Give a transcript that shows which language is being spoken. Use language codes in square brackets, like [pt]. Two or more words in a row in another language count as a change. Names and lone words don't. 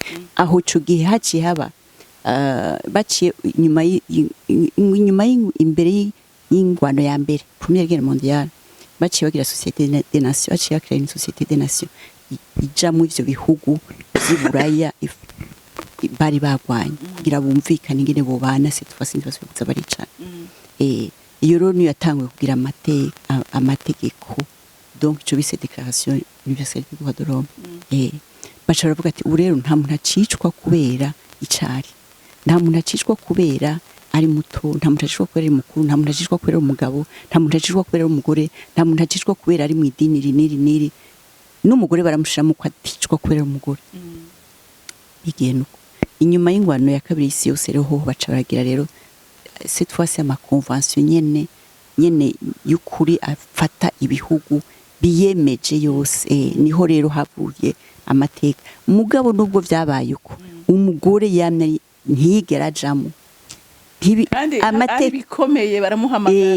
[rn] Aho ico gihe haciye haba baciye inyuma imbere y'ingwano ya mbere, [fr] Première Guerre mondiale, [rn] baciye bagira Société des Nations, baciye bakira une Société des Nations ija mu ivyo bihugu vy'iburaya bari bagwanye kugira bumvikane ingene bobana [fr] cette fois [rn] ntibasubiza baricana. Iyo rero niyo yatanguye kugira amategeko, donc ico bise Déclaration universelle des droits de l'homme. Baca baravuga ati urero nta muntu acicwa kubera icari, nta muntu acicwa kubera ari muto, nta muntu acicwa kubera ari mukuru, nta muntu acicwa kubera umugabo, nta muntu acicwa kubera umugore, nta muntu acicwa kubera ari mu idini niri. N'umugore baramushiramo ko aticwa kubera umugore. Bigenda uko. Inyuma y'ingwano ya kabiri y'isi yose rero ho baca baragira rero [fr] cette fois c'est [rn] ama convention nyene nyene y'ukuri afata ibihugu biyemeje yose niho rero havuye amateka mugabo nubwo vyabaye uko umugore yamye ntiyigera ajamo amateka bikomeye baramuhamagara